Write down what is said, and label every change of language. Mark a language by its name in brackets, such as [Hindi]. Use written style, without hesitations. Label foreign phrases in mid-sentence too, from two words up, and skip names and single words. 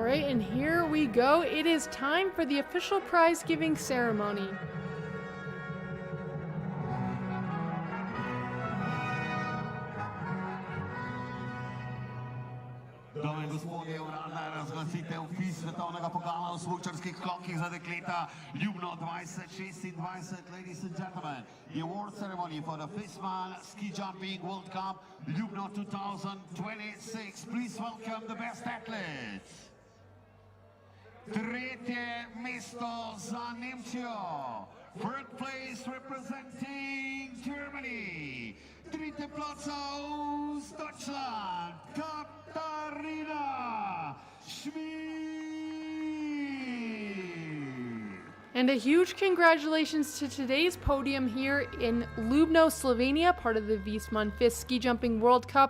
[English] and here we go. It is time for the official prize giving ceremony. [Slovenian] Dame in gospodje, uradna je razglasitev FIS svetovnega pokala v smučarskih skokih za dekleta Ljubno 2026. [English] Ladies and gentlemen, the award ceremony for the Viessmann Ski Jumping World Cup Ljubno 2026. Please welcome the best athletes. [Slovenian] Tretje mesto za Nemčijo. [English] Third place representing Germany. [German] Dritte Platz aus Deutschland. Katharina Schmid. [English] And a huge congratulations to today's podium here in Ljubno, Slovenia, part of the Viessmann FIS Ski Jumping World Cup.